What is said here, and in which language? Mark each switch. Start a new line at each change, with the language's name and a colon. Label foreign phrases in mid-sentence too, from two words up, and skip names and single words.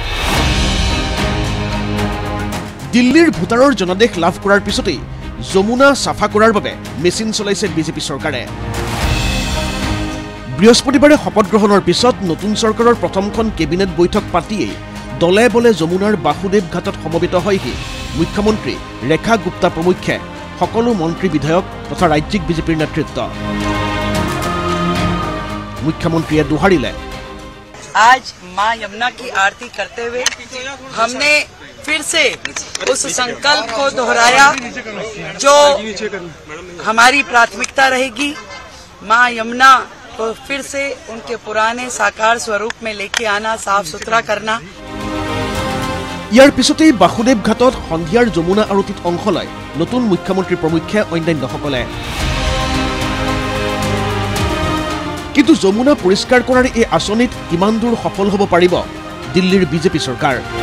Assamese: দিল্লীৰ ভোটাৰৰ জনাদেশ লাভ কৰাৰ পিছতেই যমুনা সাফা কৰাৰ বাবে মেচিন চলাইছে বিজেপি চৰকাৰে বৃহস্পতিবাৰে শপত গ্ৰহণৰ পিছত নতুন চৰকাৰৰ প্ৰথমখন কেবিনেট বৈঠক পাতিয়েই দলে বলে যমুনাৰ বাসুদেৱ ঘাটত সমবেত হয়হি মুখ্যমন্ত্ৰী ৰেখা গুপ্তা প্ৰমুখ্যে সকলো মন্ত্ৰী বিধায়ক তথা ৰাজ্যিক বিজেপিৰ নেতৃত্ব মুখ্যমন্ত্ৰী দোহৰাইলে
Hindi: आज मां यमुना की आरती करते हुए हमने फिर से उस संकल्प को दोहराया जो हमारी प्राथमिकता रहेगी मां यमुना को फिर से उनके पुराने साकार स्वरूप में लेके आना साफ सुथरा करना
Assamese: ইয়াৰ পিছতে বাসুদেৱ ঘাটত সন্ধিয়াৰ যমুনা আৰতিত অংশ লয় নতুন মুখ্যমন্ত্ৰী প্ৰমুখ্যে অন্যান্যসকলে কিন্তু যমুনা পৰিষ্কাৰ কৰাৰ এই আঁচনিত কিমান দূৰ সফল হ'ব পাৰিব দিল্লীৰ বিজেপি চৰকাৰ